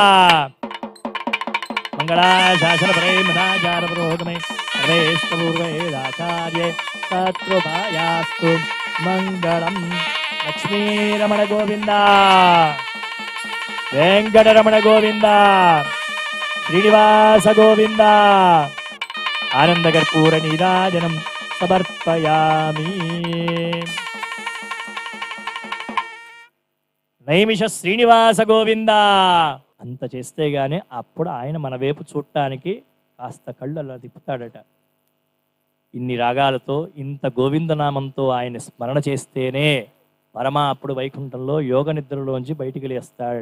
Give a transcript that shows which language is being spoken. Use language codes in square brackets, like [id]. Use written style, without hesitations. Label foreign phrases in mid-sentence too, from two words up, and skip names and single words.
[sa] मंगलाशासनपरे मदाचारपुरोगमे सर्वेष्टपूर्वेदाचार्ये तत्कृपायास्तु मंगलम्. लक्ष्मीरमण गोविंद. वेंकटरमण गोविंद. श्रीनिवास गोविंद. आनंदकर्पूर नीराजनं समर्पयामि. [te] నైమిష శ్రీనివాస గోవింద అంత చేస్తే గానీ అప్పుడు ఆయన మన వైపు చూడటానికి కాస్త కళ్ళు అలా తిప్పుతాడట. ఇన్ని రాగాలతో ఇంత గోవిందనామంతో ఆయన స్మరణ చేస్తేనే అప్పుడు వైకుంఠంలో యోగ నిద్రలోంచి బయటికి లేస్తాడట.